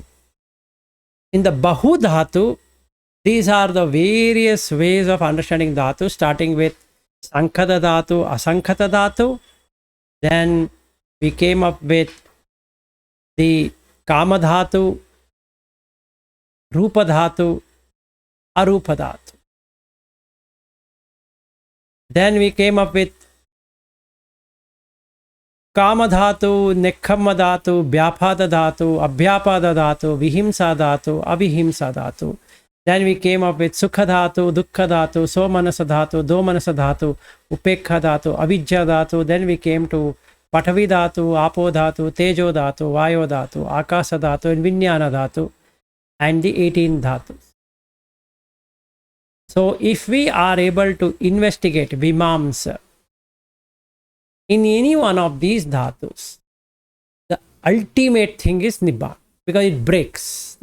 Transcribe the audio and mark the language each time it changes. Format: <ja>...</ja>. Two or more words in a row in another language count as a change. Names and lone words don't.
<en>In the Bahudhatu, these are the various ways of understanding Dhatu, starting with</en> <pi>Sankhata Dhatu, Asankhata Dhatu.</pi> <en>Then we came up with</en> <pi>the Kama Dhatu, Rupa Dhatu, Arupa Dhatu.</pi> <en>Then we came up with</en> <pi>Kama Dhatu, Nekkhamma Dhatu, Vyapada Dhatu, Abhyapada Dhatu, Vihimsa Dhatu, Avihimsa Dhatu.</pi> <en>Then we came up with</en> <pi>Sukha Dhatu, Dukkha Dhatu, Somanasa Dhatu, Domanasa Dhatu, Upekha Dhatu, Avijja Dhatu.</pi> <en>Then we came to</en> <pi>Patavi Dhatu, Apo Dhatu, Tejo Dhatu, Vayo Dhatu, Akasa Dhatu, and Vinyana Dhatu,</pi> <en>and the 18 Dhatus. So if we are able to investigate Vimamsa in any one of these dhatus, the ultimate thing is Nibbana, because it breaks.</en>